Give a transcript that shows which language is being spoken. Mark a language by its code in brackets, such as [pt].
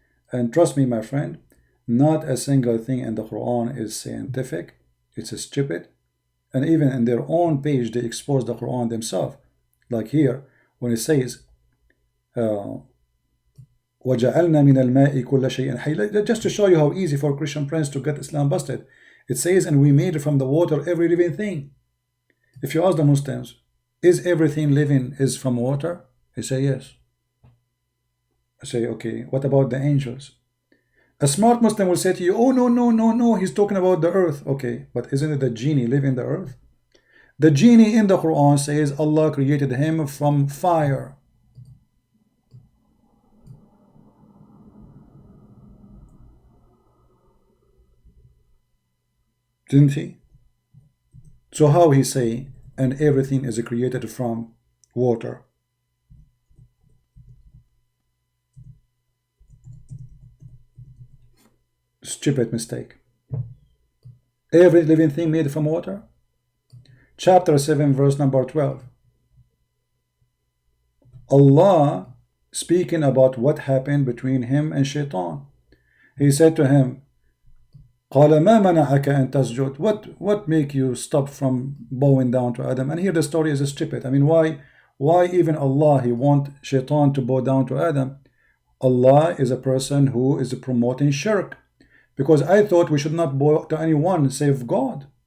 [en] And trust me, my friend, not a single thing in the Quran is scientific. It's stupid. And even in their own page, they expose the Quran themselves. Like here, when it says, [ar] وَجَعَلْنَا مِنَ الْمَاءِ كُلَّ شَيْءٍ حَيٍّ. [en] Just to show you how easy for Christian friends to get Islam busted. It says, and we made from the water every living thing. If you ask the Muslims, is everything living is from water? They say yes. I say, okay, what about the angels? A smart Muslim will say to you, oh, no, he's talking about the earth. Okay, but isn't it the genie live in the earth? The genie in the Quran says Allah created him from fire. Didn't he? So how he say, and everything is created from water? Stupid mistake. Every living thing made from water? Chapter 7, verse number 12. Allah speaking about what happened between him and Shaitan. He said to him, [ar] قال ما منعك أن تسجد? [en] What make you stop from bowing down to Adam? And here the story is stupid. I mean, why even Allah, he want Shaitan to bow down to Adam? Allah is a person who is promoting shirk. Because I thought we should not bow to anyone save God.